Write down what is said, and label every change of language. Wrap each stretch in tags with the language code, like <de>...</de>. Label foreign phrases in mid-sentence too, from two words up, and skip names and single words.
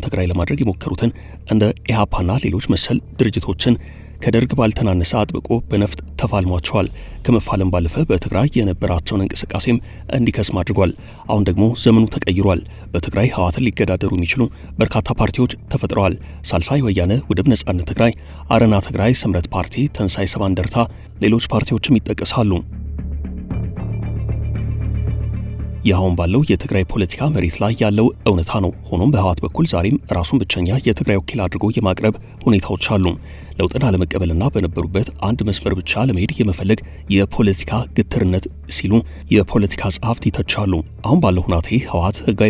<am>ትግራይ ለማድረግ የሞከሩትን እንደ ኢሃፓና ሌሎች መሰል ድርጅቶችን ከደርግ ባልተናነሰ አጥብቆ በነፍጥ ተፋልሟቸዋል። ከመፋለም ባለፈ በትግራይ የነበራቸውን እንቅስቃሴም እንዲከስም አድርጓል። አሁን ደግሞ ዘመኑ ተቀይሯል። በትግራይ ህዋትን ሊገዳደሩ የሚችሉ በርካታ ፓርቲዎች ተፈጥረዋል። ሳልሳይ ወያነ ውድብ ነጻነት ትግራይ፣ አረና ትግራይ፣ ስምረት ፓርቲ፣ ተንሳይ ሰባ እንደርታ ሌሎች ፓርቲዎችም ይጠቀሳሉ። ያሁን ባለው የትግራይ ፖለቲካ መሬት ላይ ያለው እውነታ ነው። ሆኖም በህወሓት በኩል ዛሬም ራሱን ብቸኛ የትግራይ ወኪል አድርጎ የማቅረብ ሁኔታዎች አሉ። ለውጥን አለመቀበልና በነበሩበት አንድ መስመር ብቻ ለመሄድ የመፈለግ የፖለቲካ ግትርነት ሲሉ የፖለቲካ ጸሐፍት ይተቻሉ። አሁን ባለው ሁኔታ ህወሓት ህጋዊ</am>